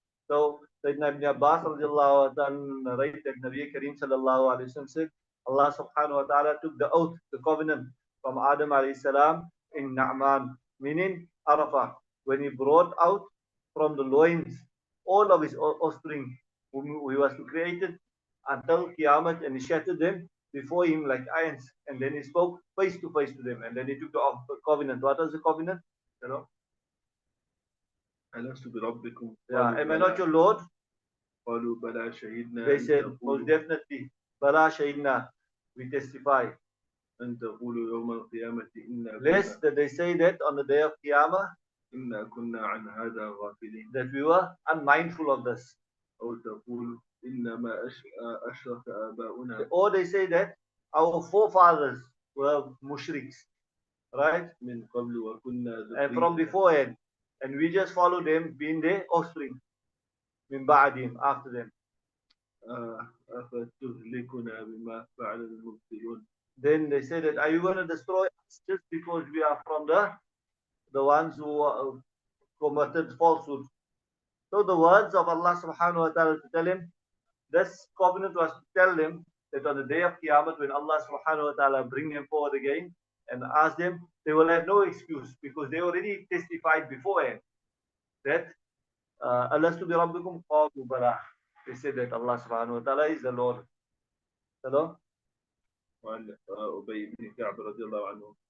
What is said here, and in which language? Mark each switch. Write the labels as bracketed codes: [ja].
[en] So Sayyidina Ibn Abbas radiallahu anhu narrated that Nabi Kareem sallallahu alayhi wa sallam said, Allah subhanahu wa ta'ala took the oath, the covenant from Adam alayhi salam in Na'man, meaning Arafah, when he brought out from the loins all of his offspring whom he was created until Qiyamah, and he shattered them before him like irons, and then he spoke face to face to them, and then he took the covenant. What was the covenant? You know? [ar] ألست بربكم. [en] Yeah, am I not your Lord? [ar] قالوا بلى شهدنا. [en] They said, most definitely, [ar] بلى شهدنا, [en] we testify. [ar] أن تقولوا يوم القيامة إنا [en] Lest that they say that on the day of Qiyamah, [ar] إنا كنا عن هذا غافلين. [en] That we were unmindful of this. [ar] أو تقول إنما أشرك آباؤنا. [en] Or they say that our forefathers were mushriks, right? [ar] من قبل وكنا. [en] And from beforehand. And we just follow them being their offspring. [ar] من بعدهم, [en] after them. [ar] أفتهلكنا بما فعل المبطلون. [en] Then they say that, are you going to destroy us just because we are from the ones who committed falsehood? So the words of Allah subhanahu wa ta'ala to tell him, this covenant was to tell them that on the day of Qiyamah, when Allah subhanahu wa ta'ala bring them forward again and ask them, they will have no excuse because they already testified beforehand that [ar] Alastu bi rabbikum qalu bala. [en] They said that Allah subhanahu wa ta'ala is the Lord. Hello? [ar] وعن أبي بن كعب رضي الله عنه